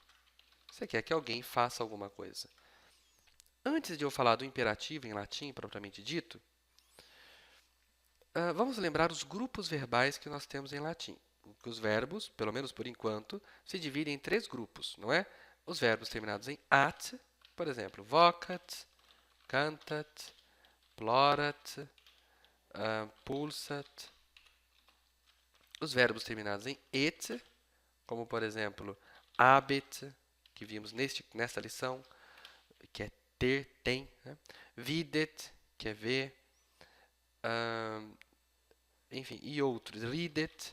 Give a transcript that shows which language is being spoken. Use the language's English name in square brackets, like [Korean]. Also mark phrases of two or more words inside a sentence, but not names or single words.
[Portuguese] Você quer que alguém faça alguma coisa. Antes de eu falar do imperativo em latim, propriamente dito, vamos lembrar os grupos verbais que nós temos em latim. Os verbos, pelo menos por enquanto, se dividem em 3 grupos, não é? Os verbos terminados em at, por exemplo, [Latin] vocat, cantat, plorat, pulsat. [Portuguese] Os verbos terminados em et, como por exemplo, habet, que vimos nesta lição, que é ter, tem. Né? Videt, que é ver. Enfim, e outros. Ridet.